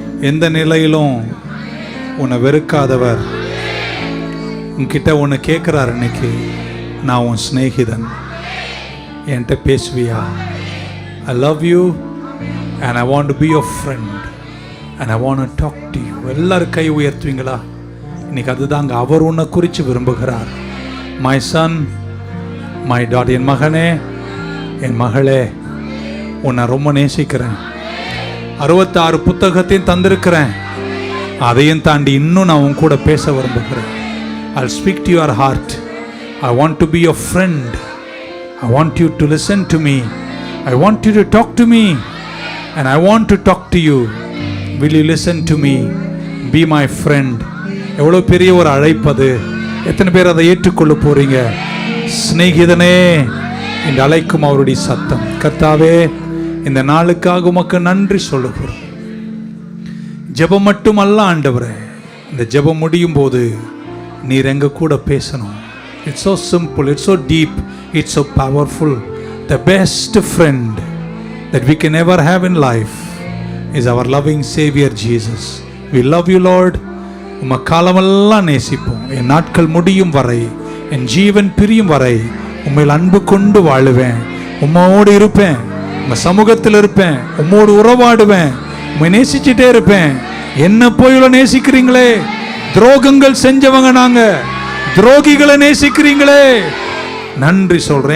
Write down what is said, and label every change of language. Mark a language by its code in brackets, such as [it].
[ta] எந்த நிலையிலும் உன்னை வெறுக்காதவர் உன்கிட்ட ஒன்று கேட்குறார். இன்னைக்கு நான் உன் சிநேகிதன், என்கிட்ட பேசுவியா? [en] I love you and I want to be your friend and I want to talk to you. [ta] எல்லாரும் கை உயர்த்துவீங்களா? இன்னைக்கு அதுதாங்க அவர் உன்னை குறித்து விரும்புகிறார். [en] My son, my daughter, [ta] என் மகனே, என் மகளே, உன்னை ரொம்ப நேசிக்கிறேன். 66 புத்தகத்தையும் தந்திருக்கிறேன். அதையும் தாண்டி இன்னும் நான் உன் கூட பேச விரும்புகிறேன். [en] I'll speak to your heart. I want to be your friend. I want you to listen to me. I want you to talk to me and I want to talk to you. Will you listen to me? Be my friend. [ta] எவ்வளோ பெரிய ஒரு அழைப்பது. எத்தனை பேர் அதை ஏற்றுக்கொள்ள போறீங்க? சிநேகிதனே என்று அழைக்கும் அவருடைய சத்தம். கர்த்தாவே, இந்த நாளுக்காக உமக்கு நன்றி சொல்லுகிறோம். ஜெபம் மட்டும் அல்ல ஆண்டவரே, இந்த ஜெபம் முடியும் போது நீர் எங்க கூட பேசணும். [en] It's so simple, it's so deep, it's so powerful. The best friend that we can ever have in life is our loving Savior Jesus. We love you, Lord. [ta] உம்மை காலமெல்லாம் நேசிப்போம். என் நாட்கள் முடியும் வரை, என் ஜீவன் பிரியும் வரை உம்மையில் அன்பு கொண்டு வாழுவேன். உம்மோடு இருப்பேன், உங்க சமூகத்தில் இருப்பேன், உம்மோடு உறவாடுவேன், உம்மை நேசிச்சுட்டே இருப்பேன். என்ன போயில நேசிக்கிறீங்களே? துரோகங்கள் செஞ்சவங்க நாங்க, துரோகிகளை நேசிக்கிறீங்களே. நன்றி சொல்றேன்.